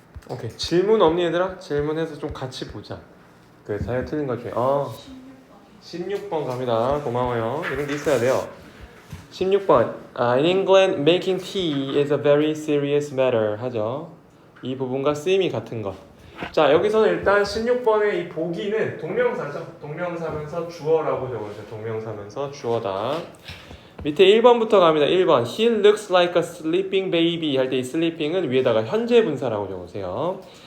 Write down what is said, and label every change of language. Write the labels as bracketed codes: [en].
[ko] 오케이. 질문 없니 얘들아? 질문해서 좀 같이 보자. 그 자기가 틀린 것 중에 16번 갑니다. 고마워요. 이런 게 있어야 돼요. 16번 [en] In England, making tea is a very serious matter [ko] 하죠. 이 부분과 쓰임이 같은 것. 자, 여기서는 일단 16번의 이 보기는 동명사죠. 동명사면서 주어라고 적어주세요. 동명사면서 주어다. 밑에 1번부터 갑니다. 1번 [en] He looks like a sleeping baby [ko] 할 때 이 sleeping은 위에다가 현재 분사라고 적으세요.